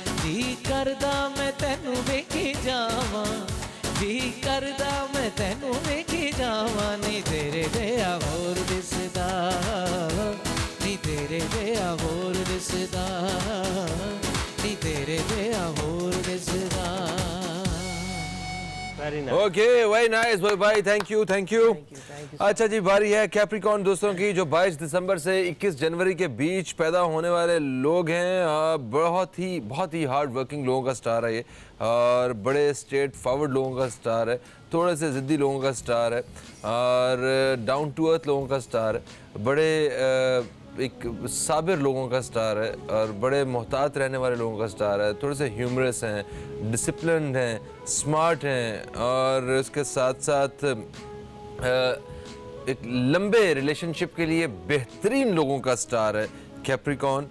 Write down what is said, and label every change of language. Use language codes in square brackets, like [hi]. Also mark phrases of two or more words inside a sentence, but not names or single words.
[pa] ਜੀ ਕਰਦਾ ਮੈਂ ਤੈਨੂੰ ਵੇਖੀ ਜਾਵਾਂ, ਜੀ ਕਰਦਾ ਮੈਂ ਤੈਨੂੰ ਵੇਖੀ ਜਾਵਾਂ ਨੀ ਤੇਰੇ ਜਿਹਾ ਹੋਰ ਦਿਸਦਾ ਨੀ ਤੇਰੇ ਜਿਹਾ ਹੋਰ ਦਿਸਦਾ ਨੀ ਤੇਰੇ ਜਿਹਾ ਹੋਰ ਦਿਸਦਾ [en] very nice. OK very nice भाई, thank you thank you। [hi] अच्छा जी, बारी है कैप्रिकॉर्न दोस्तों की, जो 22 दिसंबर से 21 जनवरी के बीच पैदा होने वाले लोग हैं। बहुत ही [en] hard working [hi] लोगों का स्टार है ये, और बड़े [en] straight forward [hi] लोगों का स्टार है, थोड़े से ज़िद्दी लोगों का स्टार है, और [en] down to earth [hi] लोगों का स्टार है, बड़े एक साबिर लोगों का स्टार है, और बड़े मोहतात रहने वाले लोगों का स्टार है, थोड़े से ह्यूमरस हैं, डिसिप्लिन्ड हैं, स्मार्ट हैं, और उसके साथ साथ एक लंबे रिलेशनशिप के लिए बेहतरीन लोगों का स्टार है कैप्रिकॉर्न।